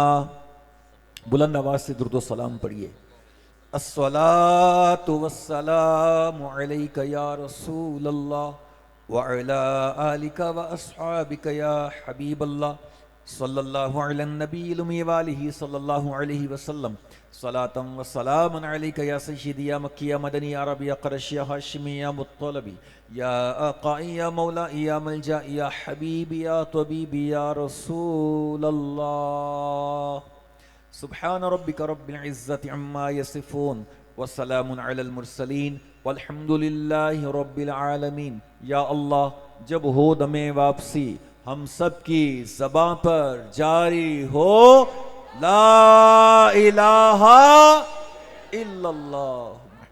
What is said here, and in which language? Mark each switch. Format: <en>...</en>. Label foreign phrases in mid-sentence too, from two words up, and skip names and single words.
<ur>بلند آواز سے درود و سلام پڑھیے۔</ur> <ar>الصلاۃ والسلام علیک یا رسول اللہ وعلی آلک واصحابک یا حبیب اللہ، صلی اللہ علی النبی الامی وآلہ صلی اللہ علیہ وسلم، صلاۃ و سلام علیک یا سیدی یا مکی یا مدنی یا عربی یا قرشی یا ہاشمی یا مطلبی یا آقائی یا مولائی یا ملجائی یا حبیبی یا طبیبی یا رسول اللہ۔ سبحان ربک رب العزت عما یصفون وسلام علی المرسلین والحمد للہ رب العالمین۔ یا اللہ</ar> <ur>جب ہو دم واپسی ہم سب کی زباں پر جاری ہو</ur> <ar>لا الہ الا اللہ۔</ar>